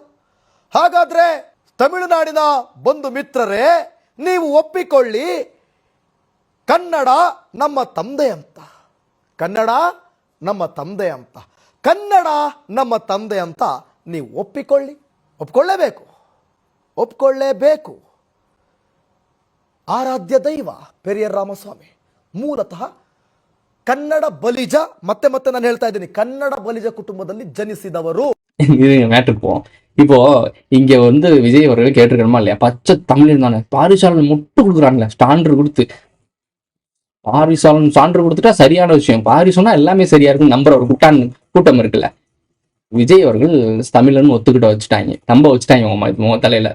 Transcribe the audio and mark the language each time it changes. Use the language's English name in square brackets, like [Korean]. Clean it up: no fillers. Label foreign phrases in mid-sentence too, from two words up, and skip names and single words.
[Kannada] ಹಾಗಾದ್ರೆ ತಮಿಳುನಾಡಿನ ಬಂಧು ಮಿತ್ರರೇ, ನೀವು ಒಪ್ಪಿಕೊಳ್ಳಿ, ಕನ್ನಡ ನಮ್ಮ ತಂದೆ ಅಂತ, ಕನ್ನಡ ನಮ್ಮ ತಂದೆ ಅಂತ, ಕನ್ನಡ ನಮ್ಮ ತಂದೆ ಅಂತ ನೀವು ಒಪ್ಕೊಳ್ಳೇಬೇಕು. ಆರಾಧ್ಯ ದೈವ ಪೆರಿಯಾರ್ ರಾಮಸ್ವಾಮಿ ಮೂಲತಃ ಕನ್ನಡ ಬಲಿಜ. ಮತ್ತೆ ನಾನು ಹೇಳ್ತಾ ಇದ್ದೀನಿ, ಕನ್ನಡ ಬಲಿಜ ಕುಟುಂಬದಲ್ಲಿ ಜನಿಸಿದವರು. [Tamil] மேட்டருக்கு போவோம். இப்போ இங்க வந்து விஜய் அவர்கள் கேட்டிருக்கணுமா இல்லையா? பச்சை தமிழ் தானே, பாரிசாலன் முட்டு கொடுக்குறாங்களே, ஸ்டாண்டர் கொடுத்து. பாரிசாலன் சான்று கொடுத்துட்டா சரியான விஷயம். பாரி சொன்னா எல்லாமே சரியா இருக்குன்னு நம்புற ஒரு கூட்டம் இருக்குல்ல. விஜய் அவர்கள் தமிழன்னு ஒத்துக்கிட்ட வச்சுட்டாங்க, நம்ப வச்சுட்டாங்க தலையில.